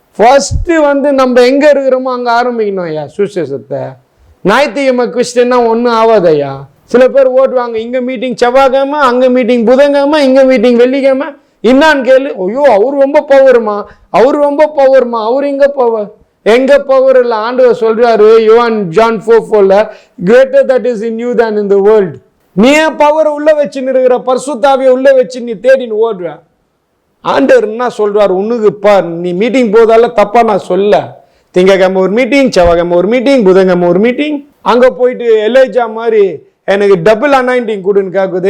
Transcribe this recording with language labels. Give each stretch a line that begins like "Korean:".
Tamil: First வந்து நம்ம எங்க இருக்கிறோமோ அங்க ஆரம்பிக்கணும் ஐயா சுவிசேஷத்தை. ஞாயிற்றுக்கிழமை கிறிஸ்டின்னா ஒன்றும் ஆகாது ஐயா. சில பேர் ஓட்டுவாங்க, இங்க மீட்டிங் செவ்வாய்க்கிழமை, அங்க மீட்டிங் புதன்கிழமை, இங்க மீட்டிங் வெள்ளிக்கிழமை. என்னான்னு கேளு, ஐயோ அவர் ரொம்ப பவருமா, அவர் ரொம்ப பவருமா, அவர் இங்க பவர், எங்க பவர் இல்லை. ஆண்டவர் சொல்றாரு John 4:4,
English: greater that is in you than in the world.
Tamil: நீ பவர் உள்ள வச்சுன்னு இருக்கிற, பரிசுத்தாவியை உள்ள வச்சு நீ தேடின்னு ஓடுற. ஆண்டவர் என்ன சொல்றாரு, உனக்கு பார், நீ மீட்டிங் போதால தப்பா நான் சொல்ல. திங்கக்கிழமை ஒரு மீட்டிங், செவ்வாய்க்கிழமை ஒரு மீட்டிங், புதன்கிழமை ஒரு மீட்டிங். அங்க போயிட்டு எலேஜா மாதிரி எனக்கு டபுள் அனாயிண்டிங் கொடுன்னு கேட்குது.